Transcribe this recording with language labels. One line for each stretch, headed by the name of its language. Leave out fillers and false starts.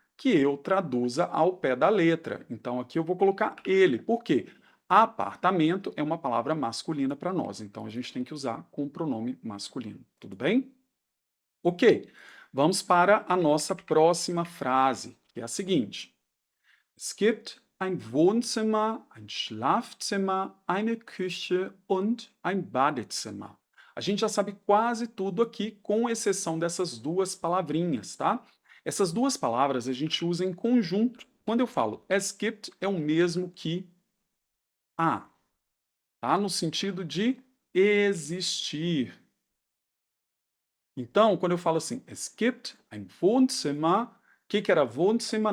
Portuguese: que eu traduza ao pé da letra. Então, aqui eu vou colocar ele. Por quê? Apartamento é uma palavra masculina para nós, então a gente tem que usar com o pronome masculino. Tudo bem? Ok. Vamos para a nossa próxima frase, que é a seguinte.
German: Es gibt ein Wohnzimmer, ein Schlafzimmer, eine Küche und ein Badezimmer.
Portuguese: A gente já sabe quase tudo aqui, com exceção dessas duas palavrinhas, tá? Essas duas palavras a gente usa em conjunto. Quando eu falo
German: es gibt,
Portuguese: é o mesmo que há, tá? No sentido de existir. Então, quando eu falo assim,
German: es gibt ein Wohnzimmer,
Portuguese: o que era Wohnzimmer?